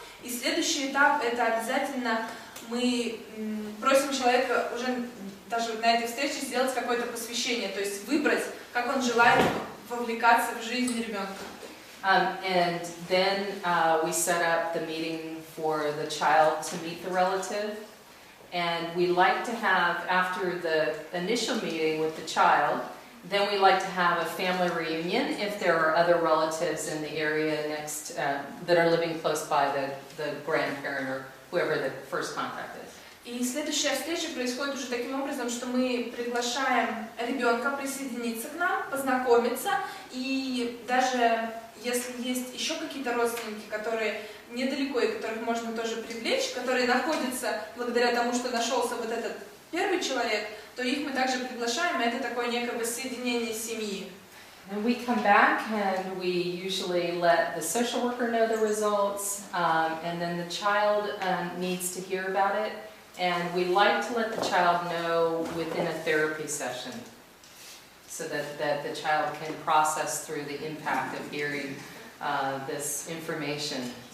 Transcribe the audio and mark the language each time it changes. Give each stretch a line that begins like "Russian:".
Russian: И следующий этап — это обязательно мы просим человека уже даже на этой встрече сделать какое-то посвящение, то есть выбрать, как он желает вовлекаться в жизнь ребенка.
English: And then we set up the meeting for the child to meet the relative. And we like to have, after the initial meeting with the child, then we like to have a family reunion if there are other relatives in the area next that are living close by the grandparent or whoever the first contact is.
Russian: И следующая встреча происходит уже таким образом, что мы приглашаем ребенка присоединиться к нам, познакомиться, и даже если есть еще какие-то родственники, которые недалеко и которых можно тоже привлечь, которые находятся благодаря тому, что нашелся вот этот первый человек, то их мы также приглашаем, и это такое некое воссоединение семьи.
English: And we come back and we usually let the social worker know the results, and then the child needs to hear about it. And we like to let the child know within a therapy session so that the child can process through the impact of hearing this information.